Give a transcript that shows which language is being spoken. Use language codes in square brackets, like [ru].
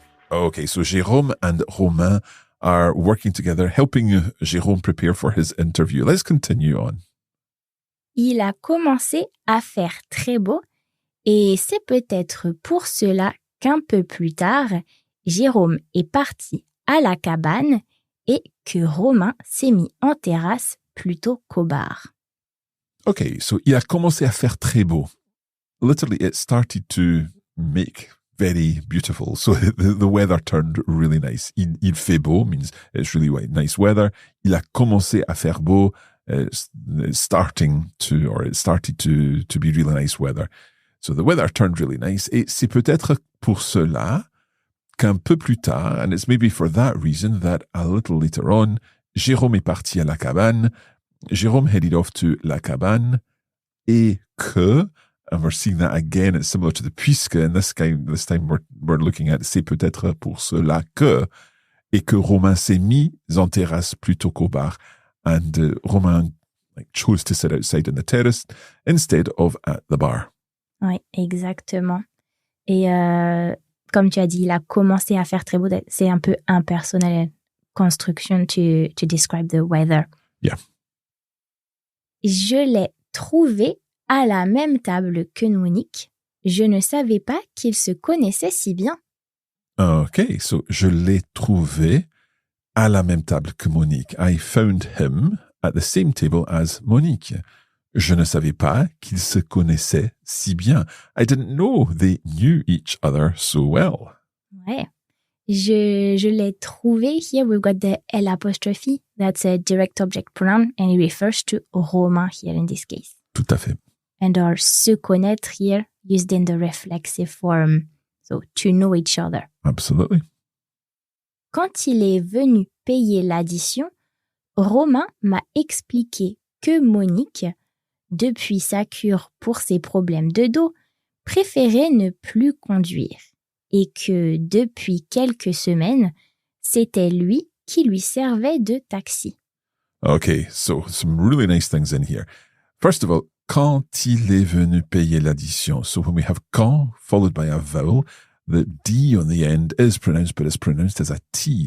[en] Okay, so Jérôme and Romain are working together, helping Jérôme prepare for his interview. Let's continue on. [fr] Il a commencé à faire très beau et c'est peut-être pour cela qu'un peu plus tard, Jérôme est parti à la cabane et que Romain s'est mis en terrasse plutôt qu'au bar. Okay, so il a commencé à faire très beau. [en] Literally, it started to make very beautiful. So the weather turned really nice. [fr] Il fait beau [en] means it's really nice weather. [fr] Il a commencé à faire beau, [en] it started to be really nice weather. So the weather turned really nice. [fr] Et c'est peut-être pour cela qu'un peu plus tard, [en] and it's maybe for that reason that a little later on, [fr] Jérôme est parti à la cabane. [en] Jérôme headed off to la cabane et que, and we're seeing that again, it's similar to the puisque, and this time we're looking at [fr] c'est peut-être pour cela que, et que Romain s'est mis en terrasse plutôt qu'au bar. [en] And Romain chose to sit outside on the terrace instead of at the bar. [fr] Oui, exactement. Et comme tu as dit, il a commencé à faire très beau. C'est un peu impersonnel. [en] Construction to describe the weather. Yeah. [fr] Je l'ai trouvé à la même table que Monique. Je ne savais pas qu'ils se connaissaient si bien. Okay, so je l'ai trouvé à la même table que Monique. [en] I found him at the same table as Monique. [fr] Je ne savais pas qu'ils se connaissaient si bien. [en] I didn't know they knew each other so well. [fr] Ouais. Je l'ai trouvé. [en] Here we've got the L apostrophe. That's a direct object pronoun and it refers to Romain here in this case. [fr] Tout à fait. [en] And our se connaître here used in the reflexive form. So to know each other. Absolutely. [fr] Quand il est venu payer l'addition, Romain m'a expliqué que Monique, depuis sa cure pour ses problèmes de dos, préférait ne plus conduire et que depuis quelques semaines, c'était lui qui lui servait de taxi. [en] Okay, so some really nice things in here. First of all, [fr] quand il est venu payer l'addition. [en] So when we have quand followed by a vowel, the D on the end is pronounced, but it's pronounced as a T.